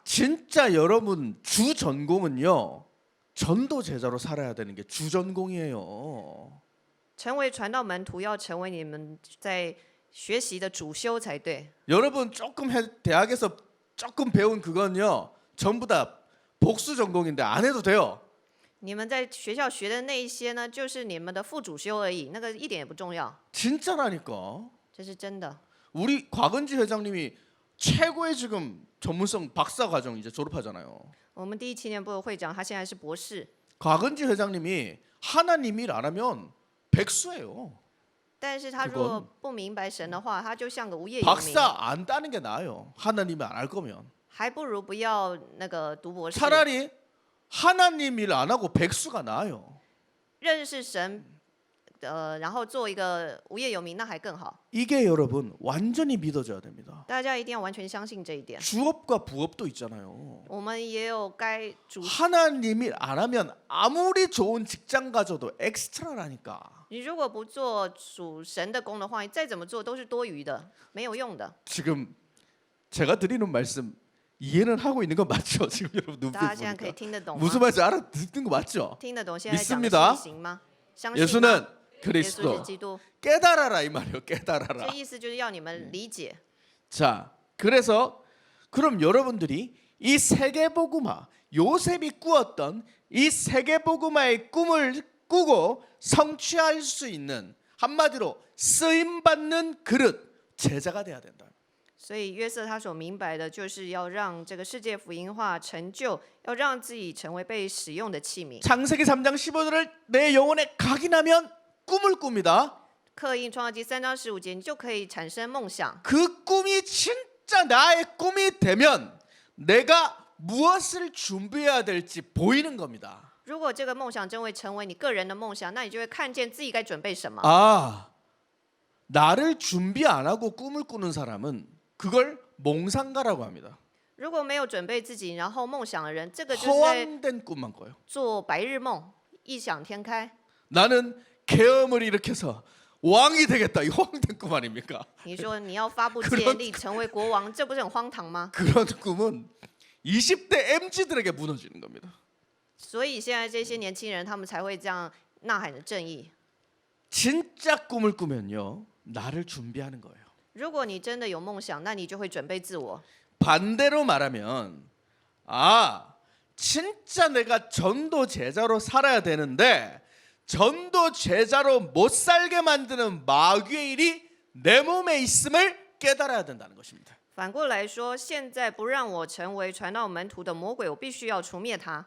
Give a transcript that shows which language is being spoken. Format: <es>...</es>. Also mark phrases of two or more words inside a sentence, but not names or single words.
<ko>진짜 여러분 주 전공은요. 전도 제자로 살아야 되는 게 주 전공이에요.</ko> <zh>成为传道门徒，要成为你们在学习的主修才对。</zh> <ko>여러분 조금 대학에서 조금 배운 그건요. 전부 다 복수 전공인데 안 해도 돼요.</ko> <zh>你们在学校学的那一些呢，就是你们的副主修而已，那个一点也不重要，</zh> <ko>진짜라니까.</ko> <zh>这是真的。</zh> <ko>우리 곽은지 회장님이 최고의 지금 전문성 박사 과정 이제 졸업하잖아요.</ko> <zh>我们第一青年部的会长，他现在是博士，</zh> <ko>곽은지 회장님이 하나님 일 안 하면 백수예요.</ko> <zh>但是他如果不明白神的话，他就像个无业游民，</zh> <ko>박사 안 따는 게 나아요. 하나님 안 할 거면.</ko> <zh>还不如不要那个读博士。</zh> <ko>차라리 하나님 일 안 하고 백수가 나아요.</ko> <zh>认识神，然后做一个无业游民，那还更好。</zh> <ko>이게 여러분 완전히 믿어져야 됩니다.</ko> <zh>大家一定要完全相信这一点。</zh> <ko>주업과 부업도 있잖아요.</ko> <zh>我们也有该主，</zh> <ko>하나님 일 안 하면 아무리 좋은 직장 가져도 엑스트라라니까.</ko> <zh>你如果不做属神的工的话，你再怎么做都是多余的，没有用的。</zh> <ko>지금 제가 드리는 말씀 이해는 하고 있는 거 맞죠? 지금 여러분 눈빛</ko> <zh>大家现在可以</zh> <ko>보니까</ko> <zh>听得懂吗？</zh> <ko>무슨 말인지 알아듣는 거 맞죠?</ko> <zh>听得懂现在讲的</zh> <ko>믿습니다</ko> <zh>信行吗？相信吗？</zh> <ko>예수는</ko> <zh>耶稣</zh> <ko>그리스도.</ko> <zh>是基督，</zh> <ko>깨달아라 이 말이에요.</ko> <zh>这</zh> <ko>깨달아라.</ko> <zh>意思就是要你们理解。</zh> <ko>자, 그래서 그럼 여러분들이 이 세계복음화 요셉이 꾸었던 이 세계복음화의 꿈을 꾸고 성취할 수 있는 한마디로 쓰임 받는 그릇 제자가 돼야 된다.</ko> <zh>所以约瑟他所明白的，就是要让这个世界福音化成就，要让自己成为被使用的器皿。</zh> <ko>창세기 3장 15절을 내 영혼에 각인하면 꿈을 꿉니다.</ko> <zh>刻印创造记3章15节，你就可以产生梦想。</zh> <ko>그 꿈이 진짜 나의 꿈이 되면 내가 무엇을 준비해야 될지 보이는 겁니다.</ko> <zh>如果这个梦想真会成为你个人的梦想，那你就会看见自己该准备什么。</zh> <ko>아, 나를 준비 안 하고 꿈을 꾸는 사람은 그걸 몽상가라고 합니다.</ko> <zh>如果没有准备自己，然后梦想的人，这个就是在</zh> <ko>허황된 꿈만 꿔요.</ko> <zh>做白日梦，异想天开。</zh> <ko>나는 계엄을 일으켜서 왕이 되겠다. 이 허황된 꿈 아닙니까?</ko> <zh>你说你要发布戒律，成为国王，这不是很荒唐吗？</zh> <ko>그런 꿈은 20대 MZ들에게 무너지는 겁니다.</ko> <zh>所以现在这些年轻人，他们才会这样呐喊着正义。</zh> <ko>진짜 꿈을 꾸면요. 나를 준비하는 거예요.</ko> <zh>如果你真的有梦想，那你就会准备自我。</zh> <ko>반대로 말하면 아, 진짜 내가 전도 제자로 살아야 되는데 전도 제자로 못 살게 만드는 마귀의 일이 내 몸에 있음을 깨달아야 된다는 것입니다.</ko> <zh>反过来说，现在不让我成为传道门徒的魔鬼，我必须要除灭他。</zh>